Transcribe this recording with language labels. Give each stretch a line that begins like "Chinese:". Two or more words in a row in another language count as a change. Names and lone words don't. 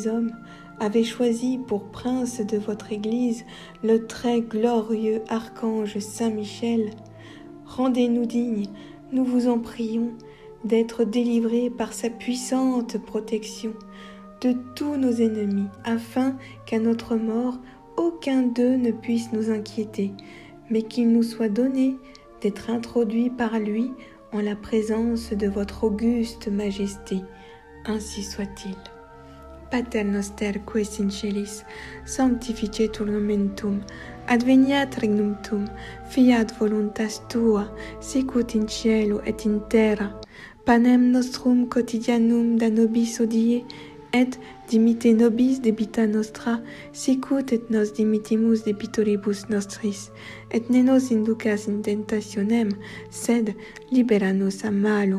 French: hommes, avez choisi pour prince de votre Église le très glorieux archange Saint Michel, rendez-nous dignes, nous vous en prions, d'être délivrés par sa puissante protection de tous nos ennemis, afin qu'à notre mort, aucun d'eux ne puisse nous inquiéter, mais qu'il nous soit donné d'être introduits par lui en la présence de votre auguste majesté. Ainsi soit-il.
Latin: Pater noster qui es in celis, sanctificetur nomen tuum, adveniat regnum tuum, fiat voluntas tua, sicut in cielo et in terra. panem nostrum quotidianum da nobis hodie, et dimitte nobis debita nostra, sicut et nos dimittimus debitoribus nostris, et ne nos inducas in tentationem, sed libera nos a malo.